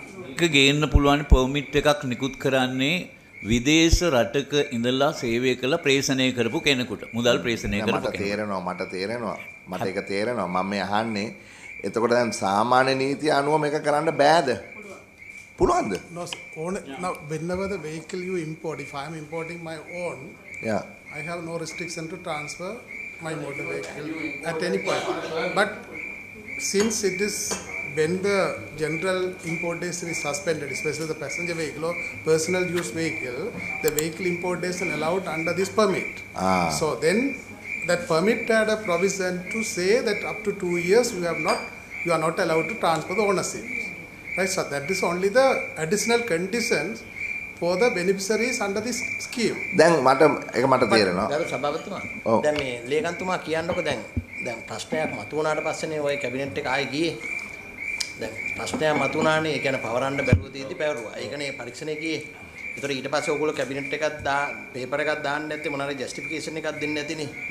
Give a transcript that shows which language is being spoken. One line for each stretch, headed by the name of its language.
Sinhala: ඒක ගේන්න පුළුවන් පර්මිට් එකක් නිකුත් කරන්නේ විදේශ රටක ඉඳලා සේවය කළ ප්‍රේෂණය කරපු කෙනෙකුට. මුදල් ප්‍රේෂණය කරපු කෙනෙකුට. මට ඒක තේරෙනවා. මම මේ අහන්නේ එතකොට දැන් සාමාන්‍ය නීතිය අනුව මේක කරන්න බෑද? පුළුවන්ද?
English: No, now whenever the vehicle you import, if I am importing my own, I have no restriction to transfer my motor vehicle at any point. But since it is when the general importation is suspended, especially the passenger vehicle or personal use vehicle, the vehicle importation allowed under this permit. So then that permit had a provision to say that up to 2 years you are not allowed to transfer the ownership. Right, so that is only the additional conditions for the beneficiaries under this scheme.
Sinhala: දැන් මට තේරෙනවා. ගරු සභාපතිතුමා. දැන් මේ ලේකම්තුමා කියන්නකො දැන් ප්‍රශ්නයක් මතුවනාට පස්සේනේ ওই cabinet එක ආයේ ගියේ. දැන් ප්‍රශ්නයක් මතුවනානේ ඒ කියන්නේ පවරන්න බැරුව තියෙද්දි පැවරුවා. ඒකනේ පරීක්ෂණය ගියේ. ඒතර ඊට පස්සේ ඕගොල්ලෝ කැබිනට් එකක් පේපර් එකක් දාන්න නැත්තේ මොනවාරි ජස්ටිෆිකේෂන් එකක් දෙන්නේ නැතිනේ.